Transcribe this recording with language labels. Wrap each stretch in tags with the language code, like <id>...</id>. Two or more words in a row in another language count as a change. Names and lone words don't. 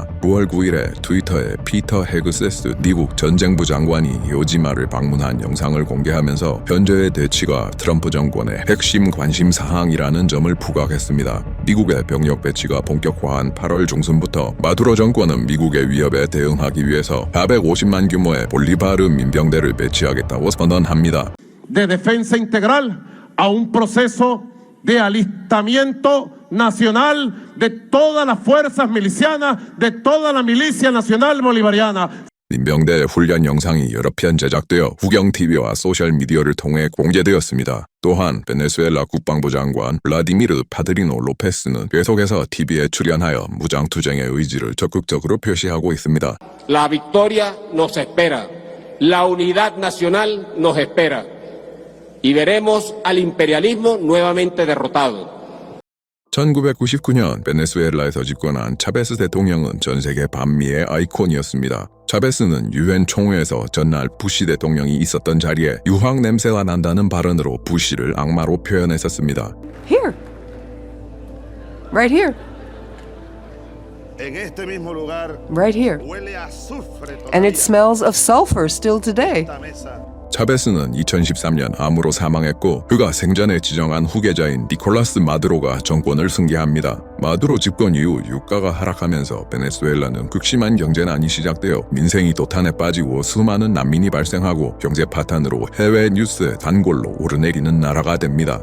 <ko>9월 9일에 트위터에 피터 헤그세스 미국 전쟁부 장관이 요지마를 방문한 영상을 공개하면서 현재의 대치가 트럼프 정권의 핵심 관심 사항이라는 점을 부각했습니다. 미국의 병력 배치가 본격화한 8월 중순부터 마두로 정권은 미국의 위협에 대응하기 위해서 450만 규모의 볼리바르 민병대를 배치하겠다고 선언합니다.</ko> <es>De defensa integral a un proceso de alistamiento nacional de todas las fuerzas milicianas, de toda la milicia nacional bolivariana.</es> <ko>민병대 훈련 영상이 여러 편 제작되어 국영TV와 소셜미디어를 통해 공개되었습니다. 또한 베네수엘라 국방부 장관 블라디미르 파드리노 로페스는 계속해서 TV에 출연하여 무장투쟁의 의지를 적극적으로 표시하고 있습니다.</ko> <es>La victoria nos espera. La unidad nacional nos espera. Y veremos al imperialismo nuevamente derrotado.</es> <ko>1999년 베네수엘라에서 집권한 차베스 대통령은 전 세계 반미의 아이콘이었습니다. 차베스는 유엔 총회에서 전날 부시 대통령이 있었던 자리에 유황 냄새가 난다는 발언으로 부시를 악마로 표현했었습니다.</ko> <en>Here. Right here.</en> <es>En este mismo lugar</es> <en>Right here.</en> <es>huele a azufre</es> <en>And it</en> <es>todavía.</es> <en>smells of sulfur still today.</en> <es>Esta mesa</es> <ko>차베스는 2013년 암으로 사망했고 그가 생전에 지정한 후계자인 니콜라스 마두로가 정권을 승계합니다. 마두로 집권 이후 유가가 하락하면서 베네수엘라는 극심한 경제난이 시작되어 민생이 도탄에 빠지고 수많은 난민이 발생하고 경제 파탄으로 해외 뉴스에 단골로 오르내리는 나라가 됩니다.</ko>